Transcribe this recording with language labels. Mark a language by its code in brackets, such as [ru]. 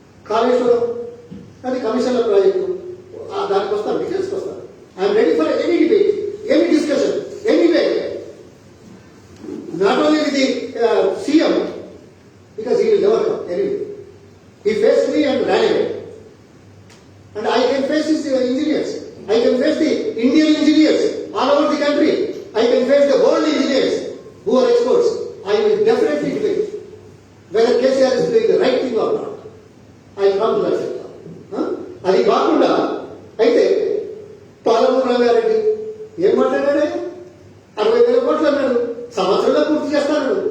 [te] కాళేశ్వరం అది కమిషన్ల ప్రాజెక్టు, దానికి వస్తాను, డీటెయిల్స్కి వస్తాను. [en] I'm ready for any debate, any discussion, any way. Not only with the CM, because he will never come anyway. He faced me and ran away. And I can face his engineers. I can face the Indian engineers all over the country. I can face the world engineers who are experts. I will definitely debate whether KCR is doing the right thing or not. I will come to that sector. [te] అది కాకుండా అయితే పాలమూరు రంగారెడ్డి ఏం మాట్లాడాడే? 60,000 కోట్లు అన్నాడు, సంవత్సరంలో పూర్తి చేస్తాడు.